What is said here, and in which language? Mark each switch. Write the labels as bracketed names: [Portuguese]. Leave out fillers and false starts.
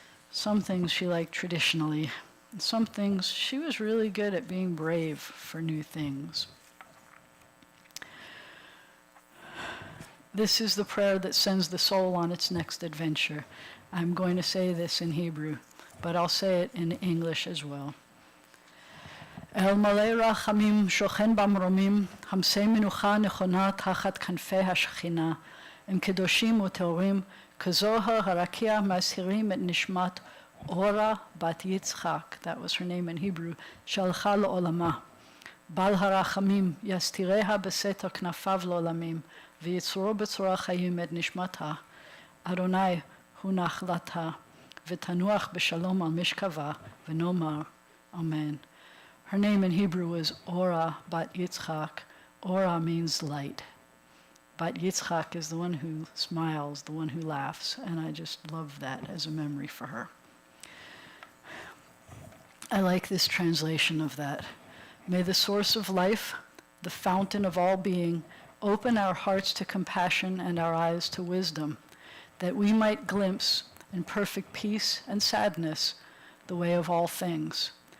[English] Some things she liked traditionally, and some things she was really good at being brave for new things. This is the prayer that sends the soul on its next adventure. I'm going to say this in Hebrew, but I'll say it in English as well. [Hebrew] אל מלא רחמים שוכן במרומים, חמסי מנוחה נכונה תחת כנפי השכינה, הם קדושים וטהורים, כזוהר הרקיע מזהירים את נשמת אורה בת יצחק, [English] that was her name in Hebrew, [Hebrew] שהלכה לעולמה. בעל הרחמים יסתיריה בסתר כנפיו לעולמים, ויצרו בצורה חיים את נשמתה. אדוני הוא נחלתה, ותנוח בשלום על משכבה, ונאמר אמן. [English] Her name in Hebrew is Ora Bat Yitzchak. Ora means light. Bat Yitzchak is the one who smiles, the one who laughs, and I just love that as a memory for her. I like this translation of that. May the source of life, the fountain of all being, open our hearts to compassion and our eyes to wisdom, that we might glimpse in perfect peace and sadness the way of all things.